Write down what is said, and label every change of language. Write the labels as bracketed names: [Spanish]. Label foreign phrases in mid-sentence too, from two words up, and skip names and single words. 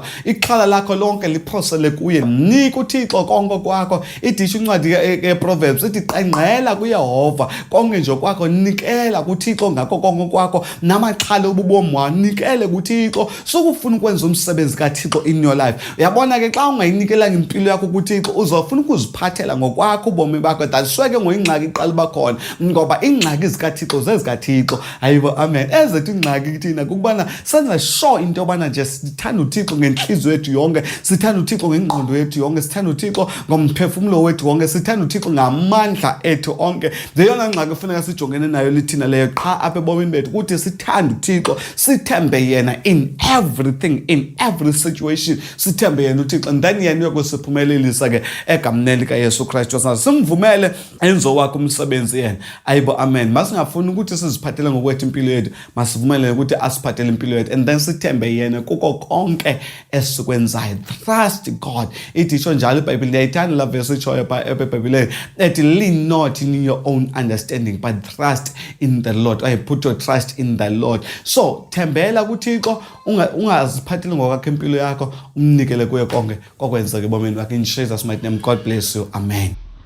[Xhosa] Ixhala lakho lonke liphosele kuye, mnike uThixo konke kwakho. Idisho incwadi yeProverbs ithi qengqela kuYehova konke nje kwakho, nikela kuThixo ngakho konke kwakho, namaxhala obubomi wanikele kuThixo. Sokufuna ukwenza umsebenzi kaThixo [English] in your life. [Xhosa] Uyabona ke xa ungayinikelanga impilo yakho kuThixo uzofuna ukuziphathela ngokwakho ubomi bakho. [English] That's why [Xhosa] ke ngoyingxaki iqala bakhona, ngoba ingxaki zikaThixo zezikaThixo. Ayibo, amen. Ezethu ingxaki ingxaki kuthina kukubana senza sure into yobana nje sithanda uThixo ngenhliziyo yethu yonke, sithanda uThixo ngengqondo yethu yonke, sithanda uThixo ngomphefumulo wethu wonke, sithanda uThixo ngamandla ethu onke. Leyona ngxaki kufuneka sijongene nayo lithina leyo qha apha ebomini bethu, ukuthi sithanda uThixo, sithembe yena [English] in everything, in every situation, [Xhosa] sithembe yena uThixo, [English] and then [Xhosa] yena uyokusiphumelelisa ke egameni likaYesu Kristu. Simvumele enzo wakhe umsebenzi yena. Ayibo, amen. Masingafuni ukuthi siziphathele ngokwethu impilo yethu, masivumele ukuthi asiphathele impilo yethu, [English] and then [Xhosa] sithembe yena kuko konke esikwenzayo. [English] Trust God. [Xhosa] Ithi njalo iBhayibheli, ndiyayithanda la verse itshoyo pha eBhayibhelini ethi, [English] lean not in your own understanding but trust in the Lord. I put your trust in the Lord. [Xhosa] So thembela kuThixo, ungaziphatheli ngokwakhe impilo yakho, umnikele kuye konke kokwenzeka ebomini bakhe. [English] In Jesus mighty name, God bless you. Amen.